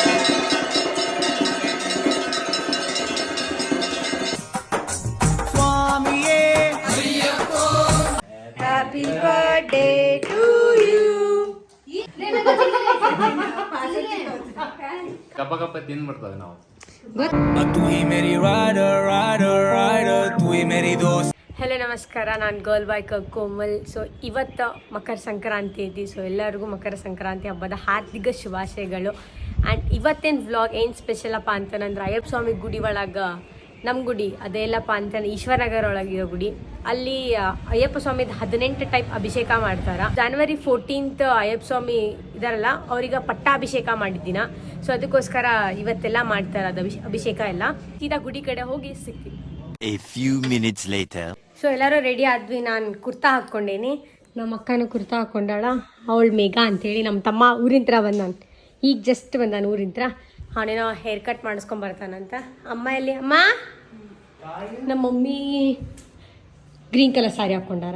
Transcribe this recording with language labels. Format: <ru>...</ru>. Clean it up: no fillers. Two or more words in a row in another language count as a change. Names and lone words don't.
<kn>ಸ್ವಾಮಿಯೇ</kn> <en>Happy birthday to you.</en> <kn>ಕಪ್ಪ ಕಪ್ಪ ತಿಂದ್ಬಿಡ್ತದೆ ನಾವು.</kn> <hi>तू ही मेरी</hi> <en>rider rider rider</en> <hi>तू ही मेरी दोस्त.</hi> <kn>ಹಲೋ ನಮಸ್ಕಾರ, ನಾನು ಗರ್ಲ್ ಬಾಯ್ ಕೋಮಲ್. ಸೊ ಇವತ್ತು ಮಕರ ಸಂಕ್ರಾಂತಿ ಐತಿ. ಸೊ ಎಲ್ಲರಿಗೂ ಮಕರ ಸಂಕ್ರಾಂತಿ ಹಬ್ಬದ ಹಾರ್ದಿಕ ಶುಭಾಶಯಗಳು. ಆ್ಯಂಡ್ ಇವತ್ತೇನು ವ್ಲಾಗ್ ಏನು ಸ್ಪೆಷಲ್ ಅಪ್ಪ ಅಂತಂದ್ರೆ ಅಯ್ಯಪ್ಪ ಸ್ವಾಮಿ ಗುಡಿ ಒಳಗೆ, ನಮ್ಮ ಗುಡಿ ಅದೆಲ್ಲಪ್ಪ ಅಂತಂದ್ರೆ ಈಶ್ವರನಗರ ಒಳಗಿರೋ ಗುಡಿ. ಅಲ್ಲಿ ಅಯ್ಯಪ್ಪ ಸ್ವಾಮಿದ 18 ಟೈಪ್ ಅಭಿಷೇಕ ಮಾಡ್ತಾರೆ. January 14th ಅಯ್ಯಪ್ಪ ಸ್ವಾಮಿ ಇದಾರಲ್ಲ, ಅವ್ರಿಗೆ ಪಟ್ಟಾಭಿಷೇಕ ಮಾಡಿದ್ದಿನ. ಸೊ ಅದಕ್ಕೋಸ್ಕರ ಇವತ್ತೆಲ್ಲ ಮಾಡ್ತಾರೆ ಅದು ಅಭಿಷೇಕ ಎಲ್ಲ. ಸೀದಾ ಗುಡಿ ಕಡೆ ಹೋಗಿ ಸಿಗ್ತೀವಿ.</kn> <en>A few minutes later.</en> <kn>ಸೊ ಎಲ್ಲರೂ ರೆಡಿ ಆದ್ವಿ. ನಾನು ಕುರ್ತಾ ಹಾಕ್ಕೊಂಡೇನಿ, ನಮ್ಮ ಅಕ್ಕನೂ ಕುರ್ತಾ ಹಾಕ್ಕೊಂಡಾಳ. ಅವಳು ಮೇಘ ಅಂತೇಳಿ ನಮ್ಮ ತಮ್ಮ ಊರಿಂತ್ರ ಬಂದಾನ, ಈಗ ಜಸ್ಟ್ ಬಂದಾನ ಊರಿಂತ್ರ. ಅವನೇನೋ</kn> <en>hair cut</en> <kn>ಮಾಡಿಸ್ಕೊಂಬರ್ತಾನಂತ. ಅಮ್ಮ ಎಲ್ಲಿ? ಅಮ್ಮ, ನಮ್ಮ ಮಮ್ಮಿ</kn> <en>green colour saree</en> <kn>ಹಾಕ್ಕೊಂಡಾರ.</kn>